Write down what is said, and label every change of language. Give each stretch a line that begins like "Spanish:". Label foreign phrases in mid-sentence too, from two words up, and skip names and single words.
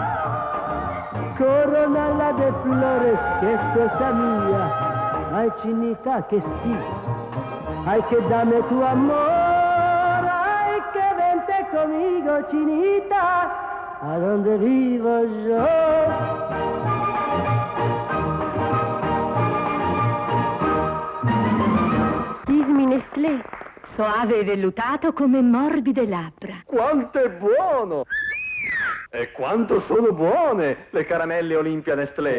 Spanish: Corona de flores que es cosa mía. Ay, chinita, que sí. Ay, que dame tu amor. Ay, que vente conmigo, chinita, a donde vivo yo.
English: Kiss me Nestlé.
Italian: Soave e vellutato come morbide labbra. Quanto è buono! E quanto sono buone le caramelle Olimpia Nestlé!